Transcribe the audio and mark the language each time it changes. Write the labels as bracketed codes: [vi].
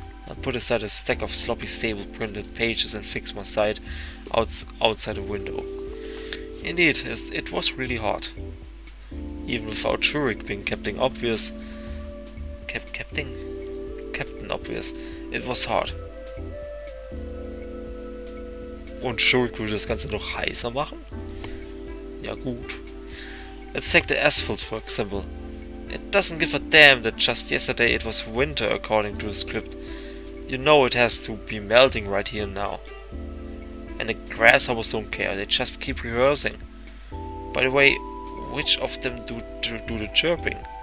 [en] I put aside a stack of sloppy staple printed pages and fixed my sight outside the window. Indeed, it was really hot. Even without Shurik being Captain Obvious, Captain Obvious, it was hot. [de] Und Shurik würde das Ganze noch heißer machen? Ja gut. [en] Let's take the asphalt for example. It doesn't give a damn that just yesterday it was winter according to the script. You know it has to be melting right here and now. And the grasshoppers don't care, they just keep rehearsing. By the way, which of them do the chirping?